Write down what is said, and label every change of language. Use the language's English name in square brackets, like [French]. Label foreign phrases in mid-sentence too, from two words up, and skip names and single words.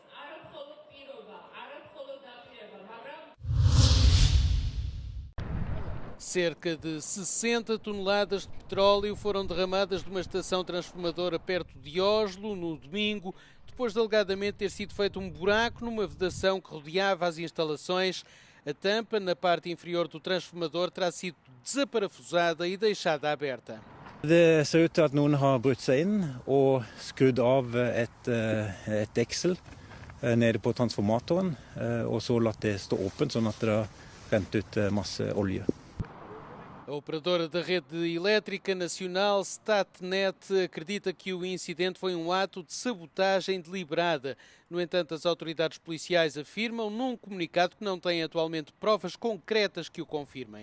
[Portuguese] Cerca de 60 toneladas de petróleo foram derramadas de uma estação transformadora perto de Oslo no domingo, depois de alegadamente ter sido feito um buraco numa vedação que rodeava as instalações. A tampa na parte inferior do transformador terá sido desaparafusada e deixada aberta. [Norwegian] Det ser ut til at noen har brutt seg inn og skrudd av et deksel nede på transformatoren, og så latt det stå åpent, sånn at det har rent ut masse olje. [Portuguese] A operadora da rede elétrica nacional Statnet acredita que o incidente foi um ato de sabotagem deliberada. No entanto, as autoridades policiais afirmam num comunicado que não têm atualmente provas concretas que o confirmem.